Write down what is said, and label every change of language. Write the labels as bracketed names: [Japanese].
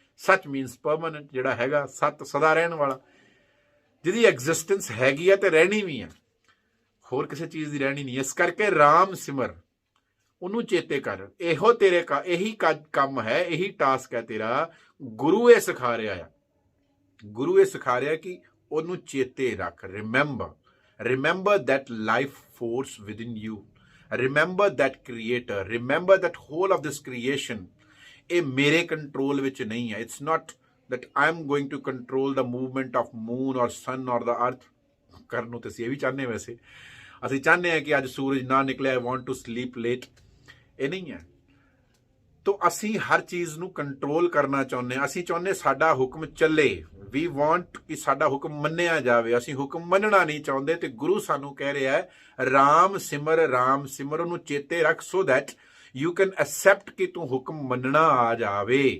[Punjabi] ਸੱਚ means permanent, ਜਿਹੜਾ ਹੈਗਾ ਸੱਤ, ਸਦਾ ਰਹਿਣ ਵਾਲਾ, ਜਿਹਦੀ ਐਗਜ਼ਿਸਟੈਂਸ ਹੈਗੀ ਹੈ ਤੇ ਰਹਿਣੀ ਵੀ ਹੈ, ਹੋਰ ਕਿਸੇ ਚੀਜ਼ ਦੀ ਰਹਿਣੀ ਨਹੀਂ। ਇਸ ਕਰਕੇ ਰਾਮ ਸਿਮਰ, ਉਹਨੂੰ ਚੇਤੇ ਕਰ। ਇਹੋ ਤੇਰੇ ਇਹੀ ਕੰਮ ਹੈ, ਇਹੀ ਟਾਸਕ ਹੈ ਤੇਰਾ। ਗੁਰੂ ਇਹ ਸਿਖਾ ਰਿਹਾ ਆ, ਗੁਰੂ ਇਹ ਸਿਖਾ ਰਿਹਾ ਕਿ ਉਹਨੂੰ ਚੇਤੇ ਰੱਖ, remember. [English] Remember that life force within you. Remember that creator. Remember that whole of this creation. [Punjabi] ਇਹ ਮੇਰੇ ਕੰਟਰੋਲ ਵਿੱਚ ਨਹੀਂ ਹੈ. [English] It's not that I'm going to control the movement of moon or sun or the earth. [Punjabi] ਕਰਨ ਨੂੰ ਤੇ ਅਸੀਂ ਇਹ ਵੀ ਚਾਹੁੰਦੇ ਵੈਸੇ. ਅਸੀਂ ਚਾਹੁੰਦੇ ਹਾਂ ਕਿ ਅੱਜ ਸੂਰਜ ਨਾ ਨਿਕਲੇ, [English] I want to sleep late. [Punjabi] ਇਹ ਨਹੀਂ ਹੈ. ਤੋ ਅਸੀਂ ਹਰ ਚੀਜ਼ ਨੂੰ ਕੰਟਰੋਲ ਕਰਨਾ ਚਾਹੁੰਦੇ ਹਾਂ. ਅਸੀਂ ਚਾਹੁੰਦੇ ਸਾਡਾ ਹੁਕਮ ਚੱਲੇ. [English] we want [Punjabi] ਕਿ ਸਾਡਾ ਹੁਕਮ ਮੰਨਿਆ ਜਾਵੇ. ਅਸੀਂ ਹੁਕਮ ਮੰਨਣਾ ਨਹੀਂ ਚਾਹੁੰਦੇ ਤੇ ਗੁਰੂ ਸਾਨੂੰ ਕਹਿ ਰਿਹਾ ਹੈ ਰਾਮ ਸਿਮਰ ਉਹਨੂੰ ਚੇਤੇ ਰੱਖ [English] so that you can accept [Punjabi] ਕਿ ਤੂੰ ਹੁਕਮ ਮੰਨਣਾ ਆ ਜਾਵੇ.